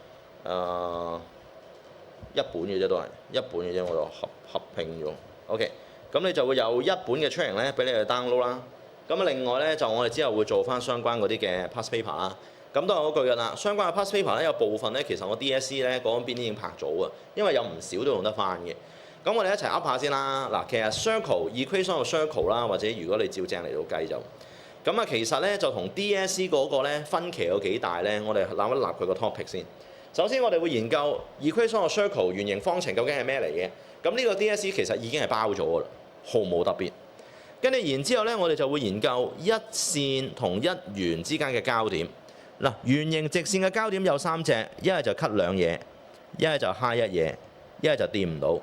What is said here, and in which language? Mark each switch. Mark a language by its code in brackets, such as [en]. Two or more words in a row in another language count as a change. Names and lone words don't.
[yue] 一本嘅啫，都係一本嘅啫，我就合併咗。OK， 咁你就會有一本嘅 training 咧，俾你哋 download 啦。咁另外咧就我哋之後會做翻相關嗰啲嘅 [en] past paper [yue] 啦。咁都係嗰句㗎啦，相關嘅 [en] past paper [yue] 咧有部分咧其實我 DSE 咧嗰邊已經拍咗啊，因為有唔少都用得翻嘅。咁我哋一齊噏下先啦。嗱，其實 [en] circle equation of circle [yue] 啦，或者如果你照正嚟到計就咁啊，其實咧就同 DSE 嗰個咧分歧有幾大咧？我哋立一立佢個 topic 先。首先我哋會研究 [en] equation of circle [yue] 圓形方程究竟係咩嚟嘅？咁呢個 DSE 其實已經係包咗㗎啦，毫無特別。跟住然之後咧，我哋就會研究一線同一圓之間嘅交點。嗱，圓形直線嘅交點有三隻，一係就 cut 兩嘢，一係就揩一嘢，一係就掂唔到。